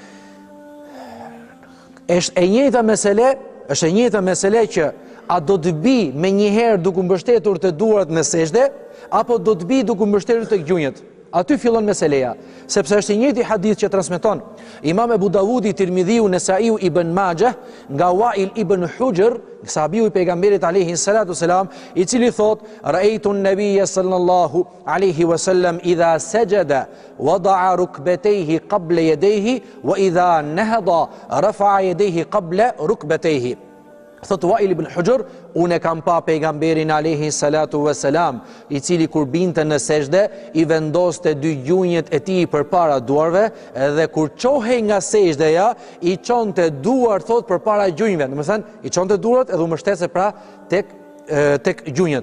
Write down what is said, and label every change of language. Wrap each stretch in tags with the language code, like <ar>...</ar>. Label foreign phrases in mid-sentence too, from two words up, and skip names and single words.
<sq>Është e njëjta mesele që a do të bi me njëherë duke u mbështetur te duart në sejdë apo do të bi duke u mbështetur tek gjunjët. Aty fillon meseleja, sepse është i njëjti hadith që transmeton Imam Ebu Davudi, Tirmidhiu, Nesaiu, Ibn Majah nga Wail ibn Hujr, sahabiu i pejgamberit</sq> <ar>عليه الصلاة والسلام,</ar> <sq>i cili thot:</sq> <ar>"رأيت النبي صلى الله عليه وسلم إذا سجد وضع ركبتيه قبل يديه وإذا نهض رفع يديه قبل ركبتيه."</ar> <sq>Thot Wail ibn Hujr, unë kam pa pejgamberin</sq> <ar>عليه الصلاة والسلام,</ar> <sq>i cili kur binte në sejdë i vendoste dy gjunjët e tij përpara duarve, dhe kur çohej nga sejdëja i çonte duart thot përpara gjunjëve. Domethënë i çonte duart edhe u mbështese pra tek gjunjët.</sq>